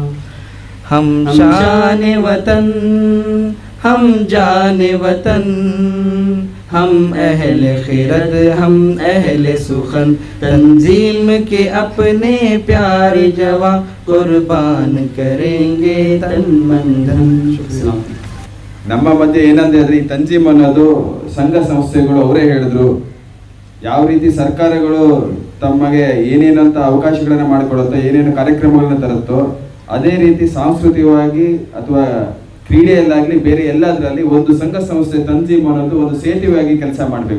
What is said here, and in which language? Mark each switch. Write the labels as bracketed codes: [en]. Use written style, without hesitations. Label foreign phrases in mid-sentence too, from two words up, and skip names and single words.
[ur] ہم شان وطن، ہم جان وطن، ہم اہل خرت، ہم اہل سخن، تنظیم کے اپنے پیارے جواں، قربان کریں گے تن من دھن. [kn] ನಮ್ಮ ಮಧ್ಯೆ ಏನಂತ ಹೇಳಿದ್ರೆ, ಈ ತಂಜೀಮ್ ಅನ್ನೋದು ಸಂಘ ಸಂಸ್ಥೆಗಳು ಅವರೇ ಹೇಳಿದ್ರು, ಯಾವ ರೀತಿ ಸರ್ಕಾರಗಳು ತಮಗೆ ಏನೇನಂತ ಅವಕಾಶಗಳನ್ನ ಮಾಡಿಕೊಡುತ್ತೋ, ಏನೇನು ಕಾರ್ಯಕ್ರಮಗಳನ್ನ ತರುತ್ತೋ, ಅದೇ ರೀತಿ ಸಾಂಸ್ಕೃತಿಕವಾಗಿ ಅಥವಾ ಕ್ರೀಡೆಯಲ್ಲಾಗಲಿ ಬೇರೆ ಎಲ್ಲದರಲ್ಲಿ ಒಂದು ಸಂಘ ಸಂಸ್ಥೆ ತಂಜೀಮ್ ಅನ್ನೋದು ಒಂದು ಸೇತುವೆಯಾಗಿ ಕೆಲಸ ಮಾಡಬೇಕು.